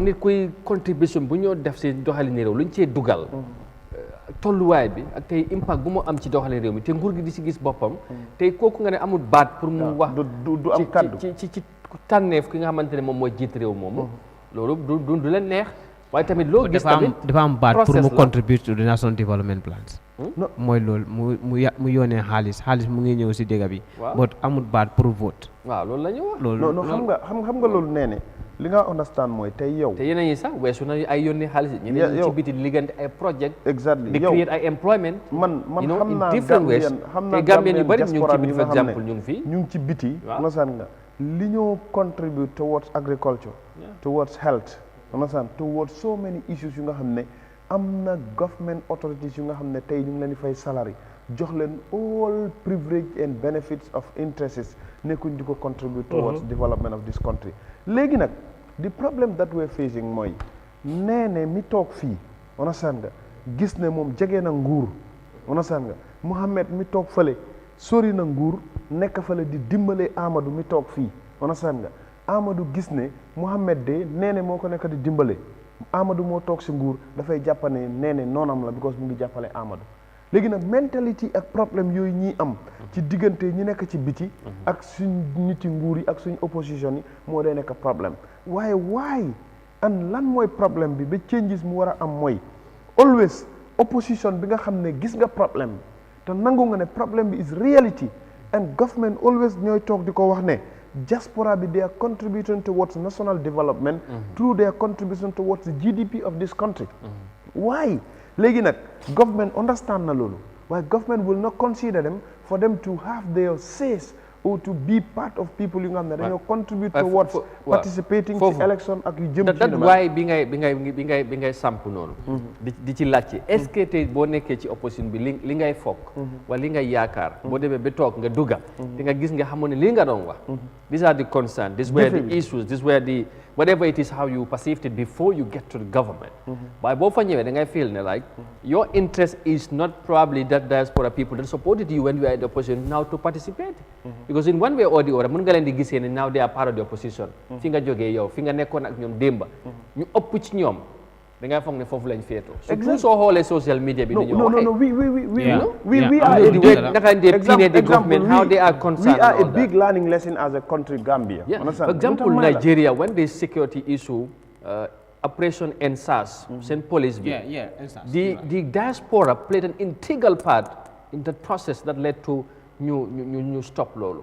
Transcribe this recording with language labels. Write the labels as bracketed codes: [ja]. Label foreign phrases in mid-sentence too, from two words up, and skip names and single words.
[wo] nit kuy contribution bu ñoo def si doxalin réew lu ñu cee dugal tolluwaay bi ak tey impact bu mu am ci doxalin réew mi te nguur gi di si gis boppam tey kooku nga ne amul baat pour mu wax du am kaddu ci tànneef ki nga xamante ne moom mooy jiit réew moomu loolu du leen neex waaye tamit loo gis tamit dafa am baat pour mu [en] contribute to the national development plans [wo] mooy loolu mu yónnee xaalis mu ngi ñëw si dégg bi but amul baat pour vote waaw loolu la ñu wax loolu non xam nga loolu nee ne li nga understand mooy tey yow te yeneen yi sax weesu na ay yónnee xaalis yi ñeneen ci biti liggante ay project [en] exactly [wo] di create ay employment man xam naa te Gambien yu bëri ñu ngi ci biti [fr] for exemple [wo] ñu ngi fii ñu ngi ci biti understand nga li ñoo [en] contribute towards agriculture towards health understand towards so many issues [wo] yu nga xam ne am na [en] government authorities [wo] yu nga xam ne tey ñu ngi leen di fay salary jox leen [en] all privilege and benefits of interests [wo] nekkuñ di ko [en] contribute towards development of this country [wo] léegi nag [en] the problem that we're facing [wo] mooy nee mi toog fii understand nga gis ne moom jege na nguur understand nga Mohamed mi toog fële sori na nguur nekk fële di dimbale Amadou mi toog fii understand nga Amadou gis ne Mohamed de nee moo ko nekk di dimbale Amadou moo toog si nguur dafay jàppane nee noonam la because mu ngi jàppale Amadou léegi nag mentalité ak problème yooyu ñii am ci diggante ñi nekk ci biti ak suñ niti nguur yi ak suñ opposition yi moo day nekk problème waaye an lan mooy problème bi ba changes mu war a am mooy always opposition bi nga xam ne gis nga problème te nangu nga ne problème bi [en] is reality and government always [wo] ñooy toog di ko wax ne diaspora bi [en] they are contributing towards national development through their contribution towards the GDP of this country why [wo] léegi nag [en] government understand [wo] na loolu waaye [en] government will not consider them for them to have their says or to be part of people [wo] yu nga xam ne dañoo [en] contribute towards participating [wo] ci election ak yu jëm ci waaye bi ngay samp noonu di ci laajte [fr] est-ce que [wo] tey boo nekkee ci opposition bi li ngay foog wala li ngay yaakaar boo demee ba toog nga dugga di nga gis nga xamoon ne li nga doon wax [en] these are the concerns these were the issues these were the whatever it is how you perceived it before you get to the government [wo] waaye boo fa ñëwee da ngay [en] feel ne like your interest is not probably that diaspora people that supported you when you are in the opposition now to participate because in one way or the other [wo] mën nga leen di gisee ne [en] now they are part of the opposition [wo] fi nga jógee yow fi nga nekkoon ak ñoom démba ñu ëpp ci ñoom da ngay foog ne foofu lañ féetoo [en] surtout [wo] soo xoolee [en] social media [wo] bi dañoo [en] we are the government how they are concerned we are a big learning lesson as a country Gambia for example Nigeria when the security issue Operation EndSARS seen police bi the diaspora played an integral part in that process that led to new stop loolu.